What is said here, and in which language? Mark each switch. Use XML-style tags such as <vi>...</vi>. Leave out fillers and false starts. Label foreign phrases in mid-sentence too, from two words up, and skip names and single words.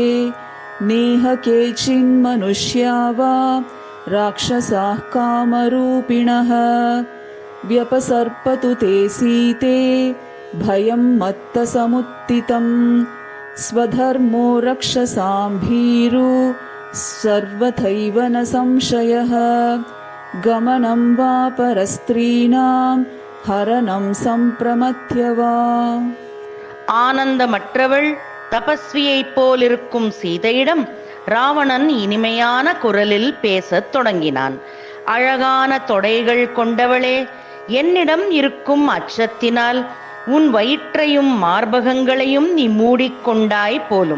<sa>नेह केचिन्मनुष्या वा राक्षसाः कामरूपिणः व्यपसर्पतु ते सीते भयं मत्तसमुत्थितम्. स्वधर्मो रक्षसां भीरु सर्वथैव न संशयः. गमनं वा परस्त्रीणां हरणं सम्प्रमथ्य वा.</sa> <ta>ஆனந்தமற்றவள் தபஸ்வியைப் போலிருக்கும் சீதையிடம் ராவணன் இனிமையான குரலில் பேசத் தொடங்கினான். அழகான தொடைகள் கொண்டவளே, என்னிடம் இருக்கும் அச்சத்தினால் உன் வயிற்றையும் மார்பகங்களையும் நீ மூடிக்கொண்டாய் போலும்.</ta>